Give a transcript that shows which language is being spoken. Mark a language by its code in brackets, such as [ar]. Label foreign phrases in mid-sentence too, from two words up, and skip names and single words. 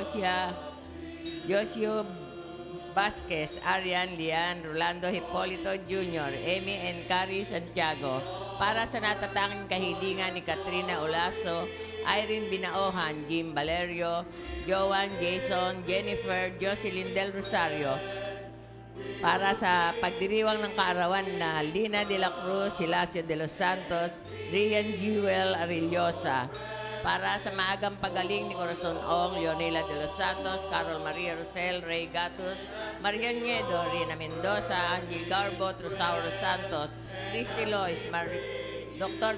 [tl] Josio Vasquez, Arian Lian, Rolando Hipolito Jr., Amy and Carrie Santiago, para sa natatanging kahilingan ni Katrina Olaso, Irene Binaohan, Jim Valerio, Joan, Jason, Jennifer, Jocelyn Del Rosario, para sa pagdiriwang ng kaarawan na Lina de la Cruz, Silasio de los Santos, Rian Jewel Arillosa, para sa maagang pagaling ni Corazon Ong, Leonela de los Santos, Carol Maria Rosel, Ray Gatus, Marian Niedo, Rina Mendoza, Angie Garbo, Rosauro Santos, Christy Lois, Dr.